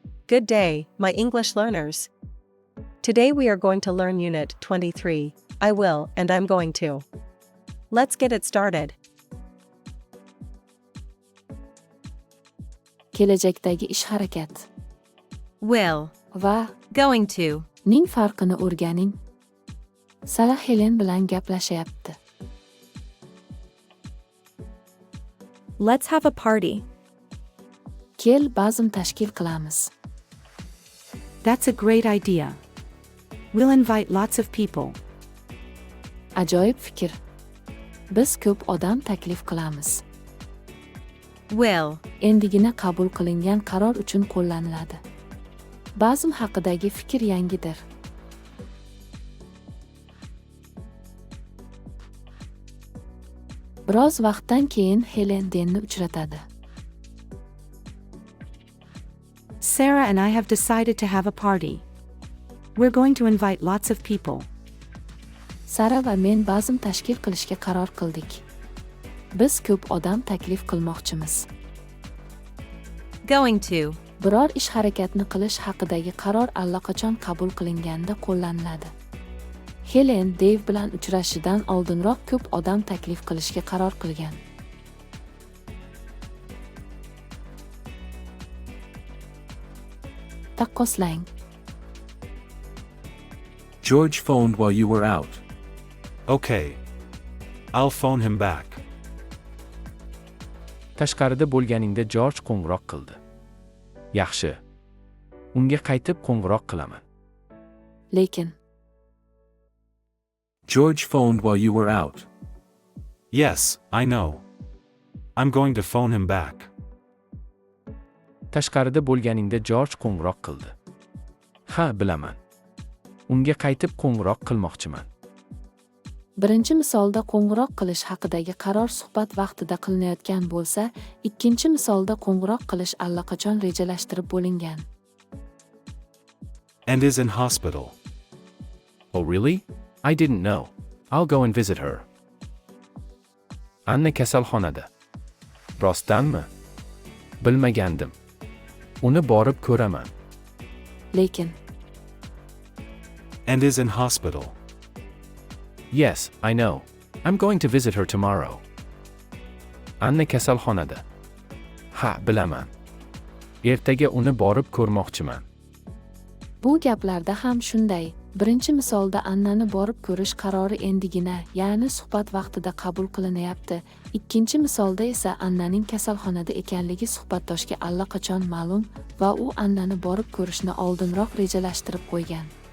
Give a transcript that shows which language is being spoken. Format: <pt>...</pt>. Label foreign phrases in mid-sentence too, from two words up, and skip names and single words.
<en>Good day, my English learners. Today we are going to learn Unit 23, I will and I'm going to. Let's get it started.</en> <uz>Kelajakdagi ish harakat Will. va</uz> <en>Going to.</en> <uz>ning farqini o'rganing. Sara Helen bilan gaplashyapti.</uz> <en>Let's have a party.</en> <uz>Kel bazm tashkil qilamiz.</uz> <en>That's a great idea. We'll invite lots of people.</en> <uz>Ajoyib fikr. Biz ko'p odam taklif qilamiz. Will. Endigina qabul qilingan qaror uchun qo'llaniladi. Bazm haqidagi fikr yangidir. Biroz vaqtdan keyin Helen Denni uchratadi.</uz> <en>Sarah and I have decided to have a party. We're going to invite lots of people.</en> <uz>Sara va men bazm tashkil qilishga qaror qildik. Biz ko'p odam taklif qilmoqchimiz.</uz> <en>Going to.</en> <uz>Biror ish harakatni qilish haqidagi qaror allaqachon qabul qilinganda qo'llaniladi. Helen Dave bilan uchrashishidan oldinroq ko'p odam taklif qilishga qaror qilgan. Taqqoslang.</uz> <en>George phoned while you were out. Okay. I'll phone him back.</en> <uz>Tashqarida bo'lganingda George qo'ng'iroq qildi. Yaxshi. Unga qaytib qo'ng'iroq qilaman. Lekin</uz> <en>George phoned while you were out. Yes, I know. I'm going to phone him back.</en> <uz>Tashqarida bo'lganingda George qo'ng'iroq qildi. Ha, bilaman. Unga qaytib qo'ng'iroq qilmoqchiman. birinchi misolda qo'ng'iroq qilish haqidagi qaror suhbat vaqtida qilinayotgan bo'lsa, ikkinchi misolda qo'ng'iroq qilish allaqachon rejalashtirib bo'lingan.</uz> <en>And is in hospital. Oh really? I didn't know. I'll go and visit her.</en> <uz>Anna kasalxonada. Rostdanmi? Bilmagandim. Uni borib ko'raman. Lekin</uz> <en>And is in hospital. Yes, I know. I'm going to visit her tomorrow.</en> <uz>Anna kasalxonada. Ha, bilaman. Ertaga uni borib ko'rmoqchiman. bu gaplarda ham shunday. Birinchi misolda Annani borib ko'rish qarori endigina, ya'ni suhbat vaqtida qabul qilinayapti. Ikkinchi misolda esa Annaning kasalxonada ekanligi suhbatdoshga allaqachon ma'lum va u Annani borib ko'rishni oldinroq rejalashtirib qo'ygan.</uz>